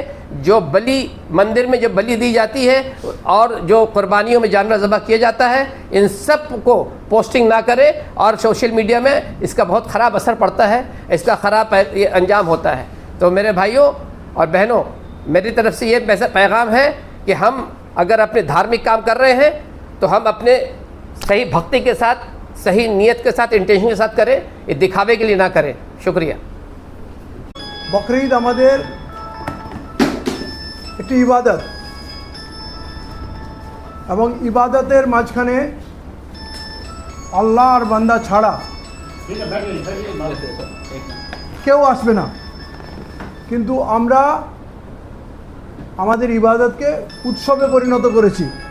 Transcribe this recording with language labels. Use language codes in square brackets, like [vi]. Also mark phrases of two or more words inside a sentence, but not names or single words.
[ur] جو بلی مندر میں جو بلی دی جاتی ہے اور جو قربانیوں میں جانور ذبح کیا جاتا ہے، ان سب کو پوسٹنگ نہ کرے، اور [en] social media [ur] میں اس کا بہت خراب اثر پڑتا ہے، اس کا خراب انجام ہوتا ہے۔ تو میرے بھائیوں اور بہنوں، میری طرف سے یہ پیغام ہے کہ ہم اگر اپنے دھارمک کام کر رہے ہیں تو ہم اپنے صحیح بھکتی کے ساتھ، صحیح نیت کے ساتھ، انٹینشن کے ساتھ کریں، یہ دکھاوے کے لیے نہ کریں۔ شکریہ۔ [bn] বকরিদ আমাদের একটি ইবাদত, এবং ইবাদতের মাঝখানে আল্লাহ আর বান্দা ছাড়া কেউ আসবে না, কিন্তু আমরা আমাদের ইবাদতকে উৎসবে পরিণত করেছি।